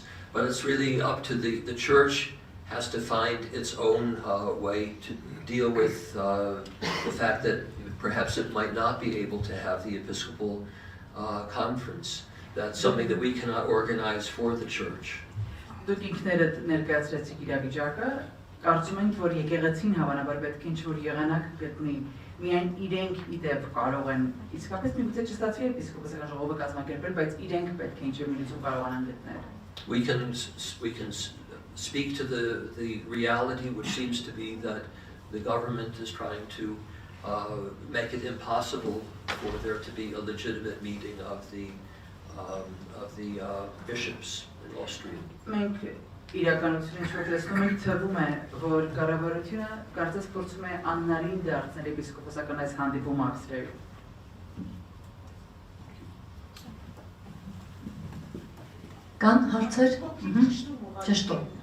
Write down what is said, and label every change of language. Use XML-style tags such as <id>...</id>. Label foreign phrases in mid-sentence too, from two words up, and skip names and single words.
<en>But it's really up to the church has to find its own way to deal with the fact that perhaps it might not be able to have the Episcopal conference. That's something that we cannot organize for the church.</en> <hy>Կարծում ենք, որ եկեղեցին հավանաբար պետք է ինչ-որ եղանակ գտնի, միայն իրենք իդեպ կարող են, իսկապես միգուցե չստացվի եպիսկոպոսական ժողովը կազմակերպել, բայց իրենք պետք է ինչ-որ մի լուծում կարողանան գտնել։</hy> <en>We can speak to the reality, which seems to be that the government is trying to make it impossible for there to be a legitimate meeting of the bishops in Austria.</en> <hy>Իրականությունից որ տեսնում ենք թվում է, որ կառավարությունը կարծես փորձում է անհնարին դարձնել եպիսկոպոսական այս հանդիպումը Ավստրիայում։ Կան հարցեր։ Ճշտում։</hy>